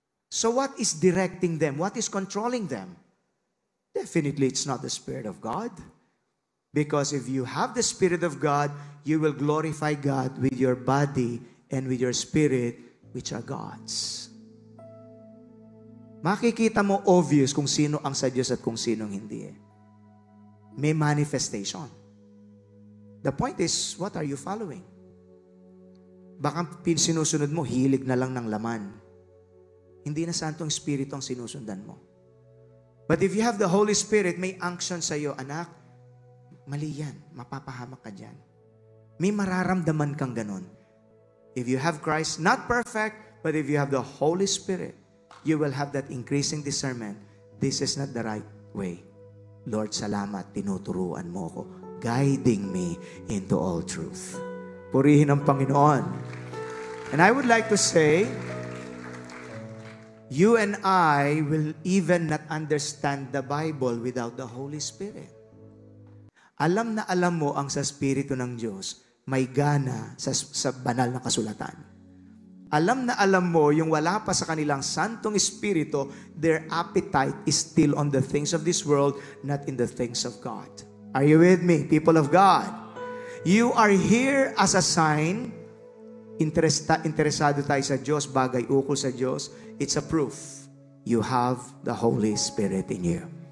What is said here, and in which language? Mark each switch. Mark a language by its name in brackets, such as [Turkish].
[English] So what is directing them? What is controlling them? Definitely it's not the Spirit of God. Because if you have the Spirit of God, you will glorify God with your body and with your spirit, which are God's. [Filipino] makikita mo obvious kung sino ang sa Diyos at kung sino hindi. May manifestation. [English] The point is, what are you following? [Filipino] Baka sinusunod mo, hilig na lang ng laman. Hindi na Santong Espiritu ang sinusundan mo. [English] But if you have the Holy Spirit, [Filipino] may unction sa iyo, anak, mali yan, mapapahamak ka dyan. May mararamdaman kang ganun. [English] If you have Christ, not perfect, but if you have the Holy Spirit, you will have that increasing discernment. This is not the right way. Lord, [Filipino] salamat, tinuturuan mo ko, [English] guiding me into all truth. [Filipino] Purihin ang Panginoon. [English] And I would like to say, you and I will even not understand the Bible without the Holy Spirit. [Filipino] Alam na alam mo ang sa Espiritu ng Diyos, may gana sa banal na kasulatan. Alam na alam mo yung wala pa sa kanilang Santong Espiritu, [English] their appetite is still on the things of this world, not in the things of God. Are you with me, people of God? You are here as a sign. [Filipino] Interesado tayo sa Diyos, [English] bagay ukol sa Diyos. It's a proof you have the Holy Spirit in you.